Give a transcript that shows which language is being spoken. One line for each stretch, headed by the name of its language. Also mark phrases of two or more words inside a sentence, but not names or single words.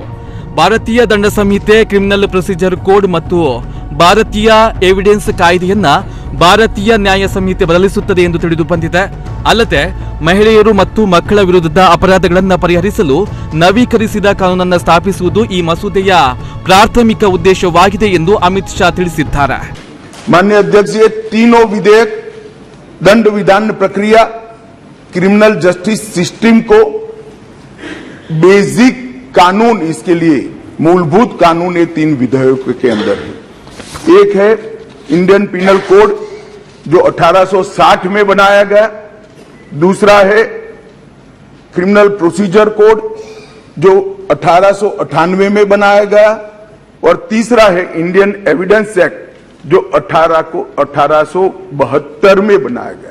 Kannada: ಭಾರತೀಯ ದಂಡ ಸಂಹಿತೆ, ಕ್ರಿಮಿನಲ್ ಪ್ರೊಸೀಜರ್ ಕೋಡ್ ಮತ್ತು ಭಾರತೀಯ ಎವಿಡೆನ್ಸ್ ಕಾಯ್ದೆಯನ್ನ ಭಾರತೀಯ ನ್ಯಾಯ ಸಂಹಿತೆ ಬದಲಿಸುತ್ತದೆ ಎಂದು ತಿಳಿದು ಬಂದಿದೆ. ಅಲ್ಲದೆ ಮಹಿಳೆಯರು ಮತ್ತು ಮಕ್ಕಳ ವಿರುದ್ಧದ ಅಪರಾಧಗಳನ್ನು ಪರಿಹರಿಸಲು ನವೀಕರಿಸಿದ ಕಾನೂನನ್ನು ಸ್ಥಾಪಿಸುವುದು ಈ ಮಸೂದೆಯ ಪ್ರಾಥಮಿಕ ಉದ್ದೇಶವಾಗಿದೆ ಎಂದು ಅಮಿತ್ ಶಾ ತಿಳಿಸಿದ್ದಾರೆ.
Hindi: माननीय अध्यक्ष, ये तीनों विधेयक दंड विधान प्रक्रिया,
English: criminal justice system
Hindi: को बेसिक कानून, इसके लिए मूलभूत कानून ये 3 विधेयकों के अंदर है. एक है इंडियन पिनल कोड जो 1860 में बनाया गया, दूसरा है क्रिमिनल प्रोसीजर कोड जो 1898 में बनाया गया, और तीसरा है इंडियन एविडेंस एक्ट, जो 1872 में बनाया गया।